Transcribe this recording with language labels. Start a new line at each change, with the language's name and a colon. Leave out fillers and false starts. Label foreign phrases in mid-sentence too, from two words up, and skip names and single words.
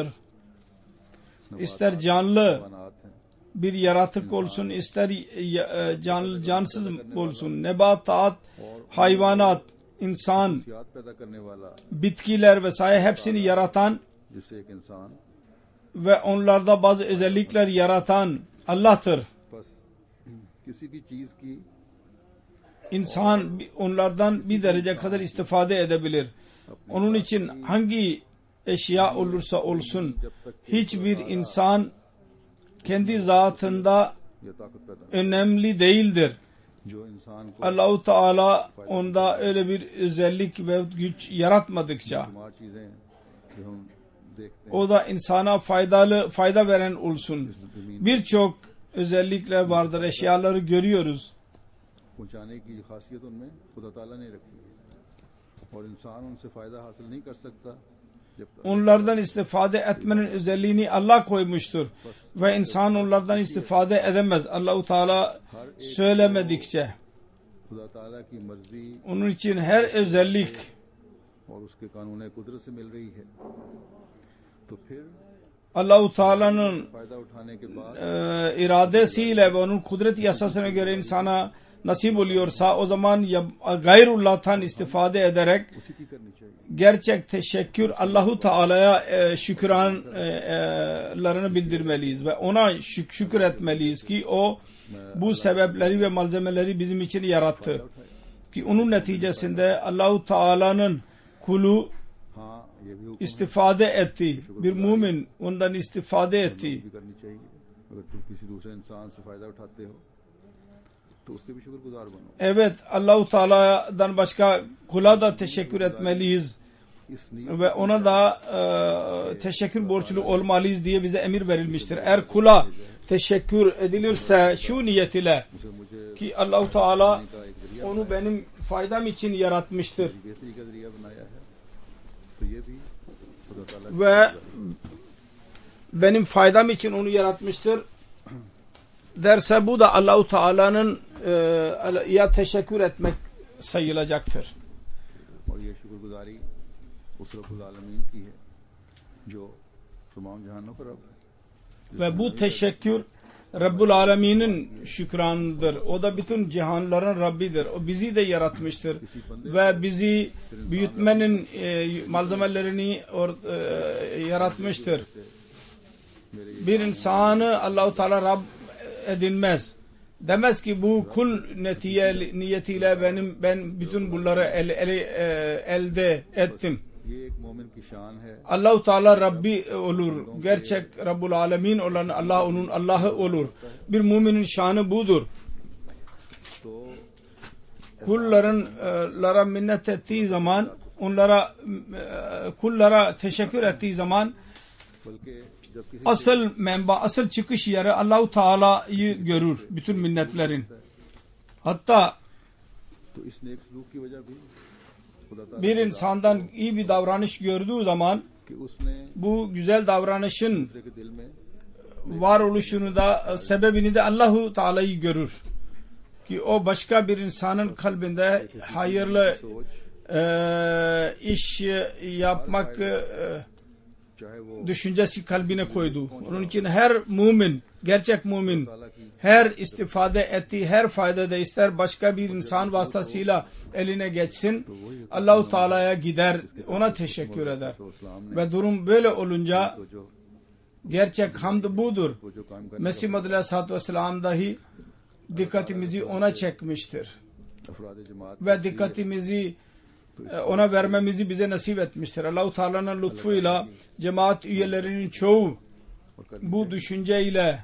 Turkish: İster canlı bir yaratık olsun, ister cansız olsun, nebatat, hayvanat, insan, bitkiler vesaire hepsini yaratan ve onlarda bazı özellikler yaratan Allah'tır.
Urdu: بس کسی بھی چیز کی
Turkish: İnsan onlardan bir derece kadar istifade edebilir. Onun için hangi eşya olursa olsun hiçbir insan kendi zatında
Urdu: یا طاقت پیدا
Turkish: önemli değildir.
Urdu: جو انسان کو
Turkish: Allah-u Teala onda öyle bir özellik ve güç yaratmadıkça
Urdu: شمار چیزیں جو ہم دیکھتے ہیں
Turkish: o da insana fayda veren olsun. Birçok özellikler vardır. Eşyaları görüyoruz.
Urdu: پہنچانے کی خاصیت ان میں خدا تعالیٰ نے رکھی ہے اور انسان ان سے فائدہ حاصل نہیں کر سکتا جب تک
Turkish: Onlardan istifade etmenin özelliğini Allah koymuştur. Ve insan onlardan istifade edemez. Allah-u Teala söylemedikçe.
Urdu: خدا تعالیٰ کی مرضی
Turkish: Onun için her özellik
Urdu: اور اس کے قانون قدرت سے مل رہی ہے تو پھر
Turkish: Allah-u Teala'nın
Urdu: فائدہ اٹھانے کے بعد
Turkish: iradesiyle ve onun kudret yasasına göre insana nasip oluyorsa o zaman gayrullah'tan istifade ederek
Urdu: اسی کی کرنی چاہیے
Turkish: gerçek teşekkür Allah-u Teala'ya şükranlarını bildirmeliyiz ve ona şükür etmeliyiz ki o bu sebepleri ve malzemeleri bizim için yarattı. Ki onun neticesinde Allah-u Teala'nın kulu
Urdu: ہاں یہ بھی حکم
Turkish: istifade etti. Bir mümin ondan istifade etti.
Urdu: بھی کرنی چاہیے اگر تم کسی دوسرے انسان سے فائدہ اٹھاتے ہو تو اس کے بھی شکرگزار بنو
Turkish: Evet, Allah-u Teala'dan başka kula da teşekkür etmeliyiz
Urdu: اس نیت
Turkish: ve ona da teşekkür borçlu olmalıyız diye bize emir verilmiştir. Eğer kula teşekkür edilirse şu niyet ile
Urdu: سے مجھے
Turkish: ki Allah-u Teala
Urdu: کا ایک ذریعہ
Turkish: onu benim faydam için yaratmıştır
Urdu: بہتری کا ذریعہ بنایا ہے تو یہ بھی خدا تعالیٰ
Turkish: ve benim faydam için onu yaratmıştır derse bu da Allah-u Teala'nın ya teşekkür etmek sayılacaktır.
Urdu: اور یہ شکرگزاری اس رب العالمین کی ہے جو تمام جہانوں پر رب
Turkish: Ve bu teşekkür Rabbul Alemin'in şükranıdır. O da bütün cihanların Rabbidir. O bizi de yaratmıştır. Ve bizi büyütmenin malzemelerini yaratmıştır. Bir insanı Allah-u Teala Rab edinmez. Demez ki bu kul niyetiyle ben bütün bunları elde ettim.
Urdu: یہ ایک مومن کی شان ہے
Turkish: Allah-u Teala Rabbi olur. Gerçek Rabbul Alemin olan Allah onun Allah'ı olur. Bir müminin şanı budur.
Urdu: तो
Turkish: Kullara minnet ettiği zaman, onlara kullara teşekkür ettiği zaman
Urdu: بلکہ جب کسی
Turkish: asıl menba, asıl çıkış yeri Allah-u Teala'yı görür bütün minnetlerin. Hatta
Urdu: تو اس نیک سلوک کی وجہ بھی خدا تعالیٰ
Turkish: bir insandan iyi bir davranış gördüğü zaman
Urdu: کہ اس نے
Turkish: bu güzel davranışın
Urdu: دوسرے کے دل میں
Turkish: varoluşunu da sebebini de Allah-u Teala'yı görür. Ki o başka bir insanın kalbinde hayırlı iş yapmak
Urdu: چاہے وہ
Turkish: düşüncesi kalbine koydu. Onun için her mümin, gerçek mümin her istifade ettiği her faydada ister başka bir insan vasıtasıyla eline geçsin, Allah-u Teala'ya gider, ona teşekkür eder. Ve durum böyle olunca
Urdu: تو جو
Turkish: gerçek hamd budur.
Urdu: وہ جو کام کرنے
Turkish: Mesih Madri Aleyhisselatü Vesselam dahi dikkatimizi ona çekmiştir.
Urdu: افراد جماعت
Turkish: Ve dikkatimizi ona vermemizi bize nasip etmiştir. Allah-u Teala'nın lütfuyla cemaat üyelerinin çoğu bu düşünceyle